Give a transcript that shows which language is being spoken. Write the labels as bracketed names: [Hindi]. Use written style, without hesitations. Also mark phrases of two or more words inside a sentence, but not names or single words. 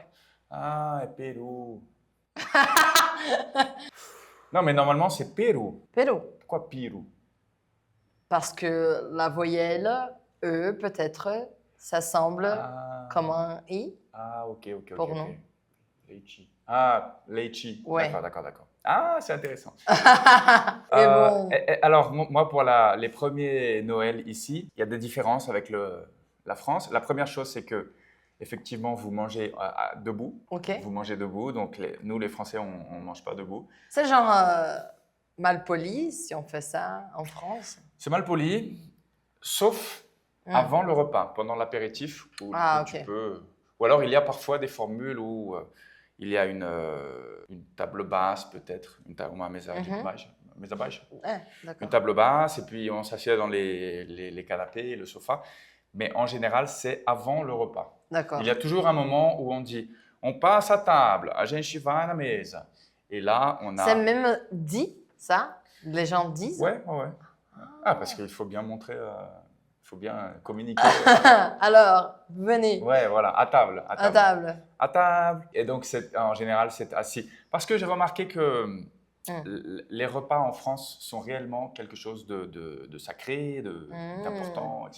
[French] Ah, et Pérou. Non, mais normalement, c'est Pérou. Pérou. Pourquoi Pirou? Parce que la voyelle E, peut-être, ça semble comme un I. Ah, ok. Pour nous. Leite. Ah, leite. Ouais. D'accord. Ah, c'est intéressant. Mais bon, Alors, moi, pour les premiers Noël ici, il y a des différences avec la France. La première chose, c'est que effectivement, vous mangez debout. ok. Vous mangez debout. Donc, nous, les Français, on ne mange pas debout. C'est genre mal poli si on fait ça en France. C'est mal poli, sauf avant le repas, pendant l'apéritif, où tu ok. peux. Ou alors, il y a parfois des formules où il y a une table basse, peut-être, [Portuguese] uma mesa de baixo, mesa baixa. [French] D'accord. Une table basse, et puis on s'assied dans les canapés, le sofa. Mais en général, c'est avant le repas. D'accord. Il y a toujours un moment où on dit on passe à table, [Portuguese] a gente vai na mesa. [French] Et là, on a. C'est même dit, ça? Les gens disent? Ouais. Ah, parce qu'il faut bien montrer, il faut bien communiquer. Alors, venez. Ouais, voilà, à table. À table. À table. Et donc, en général, c'est assis. Parce que j'ai remarqué que les repas en France sont réellement quelque chose de sacré, d'important, etc.